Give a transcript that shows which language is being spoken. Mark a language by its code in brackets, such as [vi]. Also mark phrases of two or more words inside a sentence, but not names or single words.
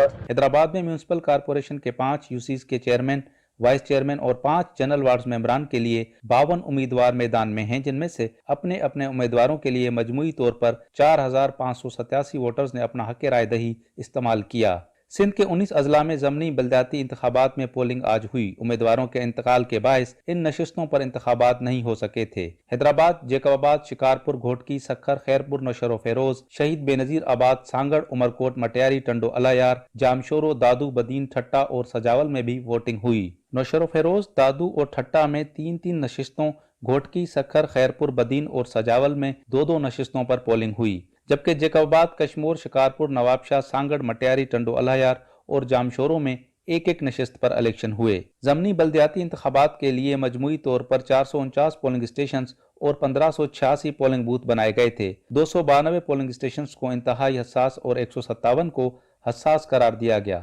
[ur] حیدرآباد میں میونسپل کارپوریشن کے 5 UCs کے چیئرمین، وائس چیئرمین اور 5 جنرل وارڈ ممبران کے لیے 52 امیدوار میدان میں ہیں، جن میں سے اپنے اپنے امیدواروں کے لیے مجموعی طور پر 4,587 ووٹرز نے اپنا حق رائے دہی استعمال کیا. سندھ کے 19 اضلاع میں ضمنی بلدیاتی انتخابات میں پولنگ آج ہوئی. امیدواروں کے انتقال کے باعث ان نشستوں پر انتخابات نہیں ہو سکے تھے. हैदराबाद, जेकबाबाद, शिकारपुर, घोटकी, सक्खर, खैरपुर, नौशर फेरोज, शहीद बेनज़ीर आबाद, सांगड़, उमरकोट, मटियारी, टंडो अलायार, जामशोरो, दादू, बदीन, ٹھٹہ اور سجاول میں بھی ووٹنگ ہوئی. نوشہر فیروز، دادو اور ٹھٹہ میں 3-3 نشستوں, گھوٹکی، سکھر، خیرپور، بدین اور سجاول میں 2-2 نشستوں پر پولنگ ہوئی، جبکہ جیکب آباد، کشمور، شکارپور، نوابشاہ، سانگھڑ، مٹیاری، ٹنڈو الہیار اور جامشورو میں 1-1 نشست پر الیکشن ہوئے. ضمنی بلدیاتی انتخابات کے لیے مجموعی طور پر 449 پولنگ اسٹیشن اور 1586 پولنگ بوتھ بنائے گئے تھے. 292 پولنگ اسٹیشن کو انتہائی حساس اور 157 کو حساس قرار دیا گیا.